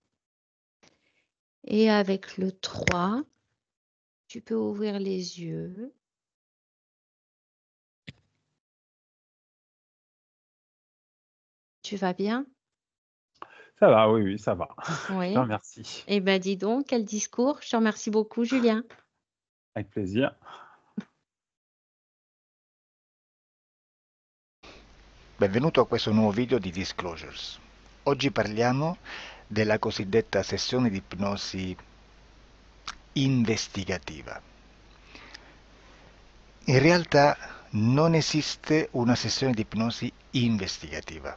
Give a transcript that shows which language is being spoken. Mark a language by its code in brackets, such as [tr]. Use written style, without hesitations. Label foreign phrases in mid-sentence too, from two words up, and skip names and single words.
[fr] Et avec le 3, tu peux ouvrir les yeux. Tu vas bien? Ça va, oui, oui, ça va. Je te Oui. remercie. Eh ben, dis donc, quel discours. Je te remercie beaucoup, Julien. Avec plaisir. [it] Benvenuto a questo nuovo video di Disclosures. Oggi parliamo della cosiddetta sessione di ipnosi investigativa. In realtà non esiste una sessione di ipnosi investigativa.